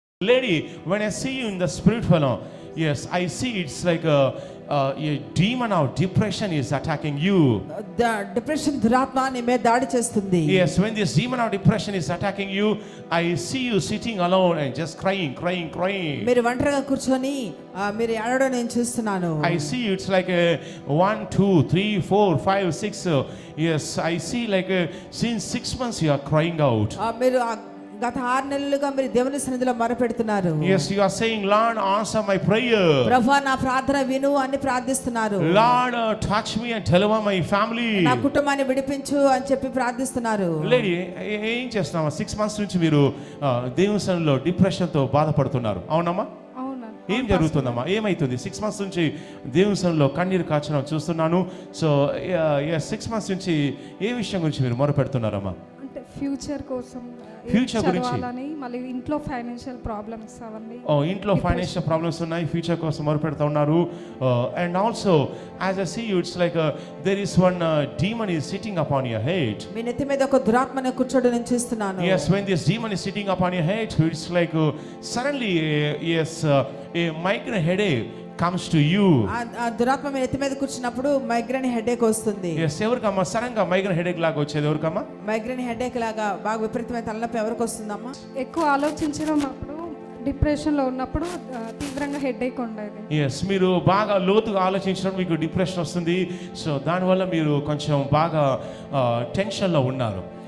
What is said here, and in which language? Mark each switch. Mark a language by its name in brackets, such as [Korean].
[English] Lady, when I see you in the spirit fellow, yes, I see it's like a demon of depression is attacking you. [Telugu] Depression దురాత్మ నీ మీద దాడి చేస్తుంది. [English] Yes, when this demon of depression is attacking you, I see you sitting alone and just crying. [Telugu] మీరు ఒంటరిగా కూర్చొని మీరు ఏడవడం నేను చూస్తున్నాను. [English] I see you, it's like 1 2 3 4 5 6. Yes, I see like since 6 months you are crying out. [Telugu] మీరు గత 6 నెలలుగా మీరు దేవుని సన్నిధిలో మొరపెడుతున్నారు. [English] Yes, you are saying, Lord, answer my prayer. [Telugu] ప్రభువా నా ప్రార్థన విను అని ప్రార్థిస్తున్నారు. [English] Lord, touch me and deliver my family. [Telugu] నా కుటుంబాన్ని విడిపించు అని చెప్పి ప్రార్థిస్తున్నారు. లేడీ, ఏం చేస్తున్నావా? [English] 6 months [Telugu] నుంచి మీరు దేవుని సన్నిధిలో డిప్రెషన్ తో బాధపడుతున్నారు, అవునమ్మా? ఏం జరుగుతుందమ్మా? ఏమైతుంది? [English] 6 months [Telugu] నుంచి దేవుని సన్నిధిలో కన్నీరు కాచడం చూస్తున్నాను. సో 6 months నుంచి ఏ విషయం గురించి మీరు మొరపెడుతున్నారమ్మా? అంటే ఫ్యూచర్ కోసం, ఫ్యూచర్ గురించి. మళ్ళీ ఇంట్లో ఫైనాన్షియల్ ప్రాబ్లమ్స్ అవన్నీ. ఇంట్లో ఫైనాన్షియల్ ప్రాబ్లమ్స్ ఉన్నాయి, ఫ్యూచర్ కోసం మొరపెడుతూ ఉన్నారు. [English] And also as I see you, it's like there is one demon is sitting upon your head. [Telugu] మీ నెత్తి మీద ఒక దురాత్మను కూర్చోడం నేను చూస్తున్నాను. [English] Yes, when this demon is sitting upon your head, it's like suddenly a migraine headache comes to you. [Telugu] ఆ దురాత్మ మీ నెత్తి మీద కూర్చున్నప్పుడు మైగ్రేన్ హెడేక్ వస్తుంది. Yes, ఎవరికమ్మా సడన్ గా మైగ్రేన్ హెడేక్ లాగా వచ్చేది? ఎవరికమ్మా మైగ్రేన్ హెడేక్ లాగా బాగా విపరీతమైన తలనొప్పి ఎవరికి వస్తుందమ్మా? ఎక్కువ ఆలోచించడం అప్పుడు, డిప్రెషన్ లో ఉన్నప్పుడు తీవ్రంగా హెడేక్ ఉండేది. ఎస్, మీరు బాగా లోతుగా ఆలోచించడం మీకు డిప్రెషన్ వస్తుంది. సో దానివల్ల మీరు కొంచెం బాగా టెన్షన్లో ఉన్నారు.